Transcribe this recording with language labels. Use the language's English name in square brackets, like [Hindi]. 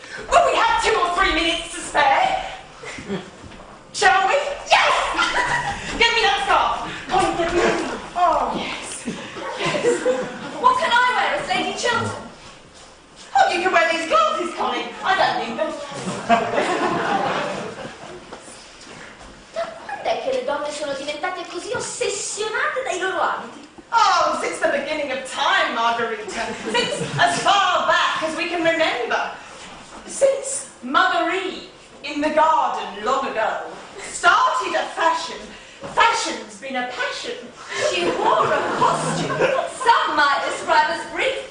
[English] Well, we have 2 or 3 minutes to spare. Shall we? Yes! Get me that scarf. Connie, get me that. Oh, yes. What can I wear as Lady Chiltern? Oh, you can wear these glasses, Connie. I don't need them. [Italian] Quando è che le donne sono diventate così ossessionate dai loro abiti? [English] Oh, since the beginning of time, Margarita. Since as far back as we can remember. Since Mother Eve, in the garden long ago, started a fashion. Fashion's been a passion. She wore a costume some might describe as brief.